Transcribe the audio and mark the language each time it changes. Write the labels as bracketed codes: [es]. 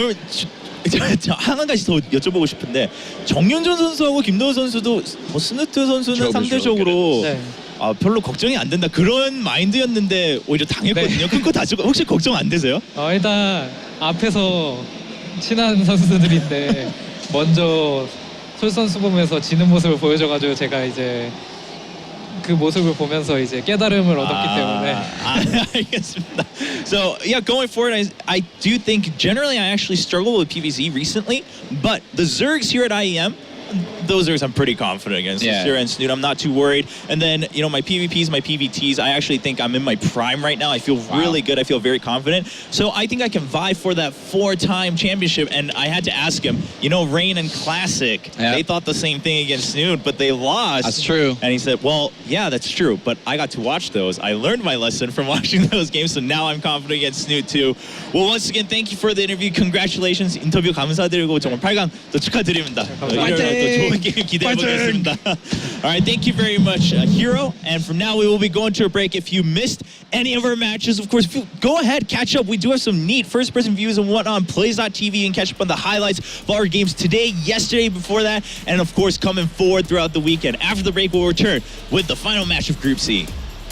[ko] 저 한 가지 더 여쭤보고 싶은데 정윤준 선수하고 김도호 선수도 뭐 스누트 선수는 상대적으로 별로 걱정이 안 된다 그런 마인드였는데 오히려 당했거든요. 끊고 다치고 혹시 걱정 안 되세요? 일단 앞에서 친한 선수들인데 먼저 솔선수범해서 지는 모습을 보여줘가지고 제가 이제 그 모습을 보면서 이제 깨달음을 얻었기 때문에. 알겠습니다. [en] So yeah, going forward, I do think generally I actually struggle with PvZ recently, but the Zergs here at IEM. Those Zergs I'm pretty confident against. Lucera and Snoot, I'm not too worried. And then, my PvPs, my PvTs, I actually think I'm in my prime right now. I feel really good. I feel very confident. So I think I can vie for that 4-time championship. And I had to ask him, Rain and Classic, they thought the same thing against Snoot, but they lost. That's true. And he said, well, yeah, that's true. But I got to watch those. I learned my lesson from watching those games. So now I'm confident against Snoot too. Well, once again, thank you for the interview. Congratulations. [ko] 인터뷰 감사드리고 정말 8강 또 축하드립니다. 또 좋은 게임 기대해보겠습니다. [en] All right, thank you very much, herO. And from now, we will be going to a break. If you missed any of our matches, of course, go ahead, catch up. We do have some neat first-person views and whatnot on Plays.tv and catch up on the highlights of our games today, yesterday, before that, and of course, coming forward throughout the weekend. After the break, we'll return with the final match of Group C.